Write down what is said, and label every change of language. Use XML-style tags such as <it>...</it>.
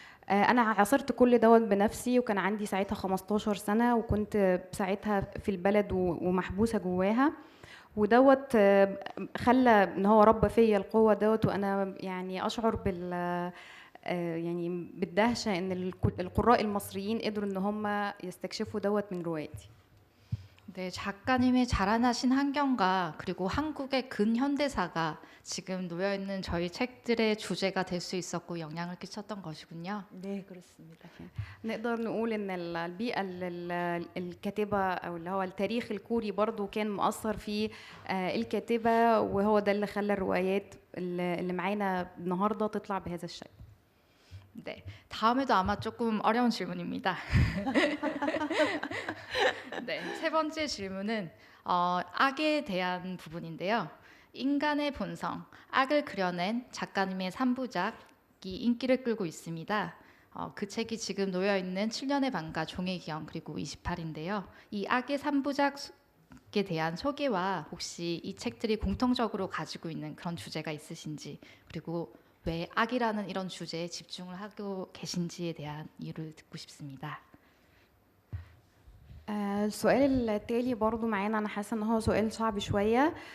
<ar>أنا عاصرت كل دوت بنفسي، وكان عندي ساعتها 15 سنة، وكنت ساعتها في البلد ومحبوسة جواها، ودوت خلى ان هو ربى فيا القوة دوت، وانا يعني اشعر يعني بالدهشة ان القراء المصريين قدروا ان هم يستكشفوا دوت من روايتي.</ar> <ko>네, 작가님의 자라나신 환경과 그리고 한국의 근현대사가 지금 놓여 있는 저희 책들의 주제가 될 수 있었고 영향을 끼쳤던 것이군요. 네, 그렇습니다.</ko> <ar>نقدر نقول ان البيئة الكاتبة او اللي هو التاريخ الكوري برضو كان مؤثر في الكاتبة، وهو ده اللي خلى الروايات اللي معانا النهاردة تطلع بهذا الشكل.</ar> <ko>네, 다음에도 아마 조금 어려운 질문입니다. 네, 세 번째 질문은 악에 대한 부분인데요. 인간의 본성, 악을 그려낸 작가님의 3부작이 인기를 끌고 있습니다. 그 책이 지금 놓여 있는 7년의 밤과 종의 기억 그리고 28인데요. 이 악의 3부작에 대한 소개와 혹시 이 책들이 공통적으로 가지고 있는 그런 주제가 있으신지, 그리고 왜 악이라는 이런 주제에 집중을 하고 계신지에 대한 이유를 듣고 싶습니다.</ko> <ar>السؤال التالي برضو معانا، أنا حاسة إن هو سؤال صعب شوية.</ar>